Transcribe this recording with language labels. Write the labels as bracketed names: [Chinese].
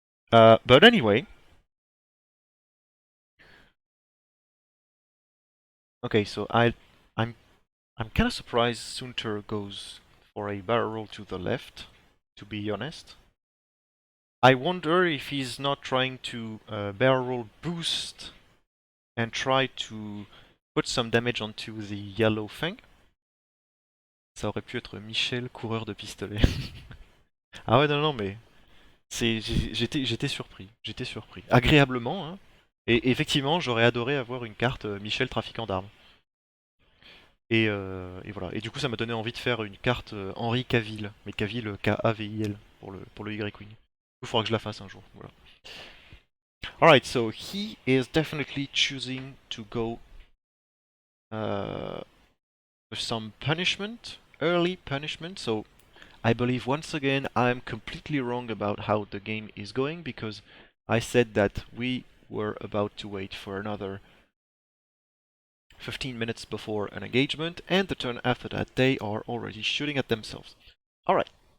[English] But anyway, okay, so I'm kind of surprised Sunter goes for a barrel roll to the left, to be honest. I wonder if he's not trying to barrel roll boost and try to put some damage onto the yellow fang. [French] Ça aurait pu être Michel, coureur de pistolet. Ah ouais, non, non, mais j'étais surpris, j'étais surpris. Agréablement, hein. Et effectivement, j'aurais adoré avoir une carte Michel, trafiquant d'armes. Et voilà. Et du coup, ça m'a donné envie de faire une carte Henri Cavill, mais Cavill K-A-V-I-L pour le Y-Wing. Il faudra que je la fasse un jour. Voilà. [English] Alright, so he is definitely choosing to go with some punishment, early punishment. So I believe once again I'm completely wrong about how the game is going because I said that we were about to wait for another 15 minutes before an engagement, and the turn after that they are already shooting at themselves. Alright.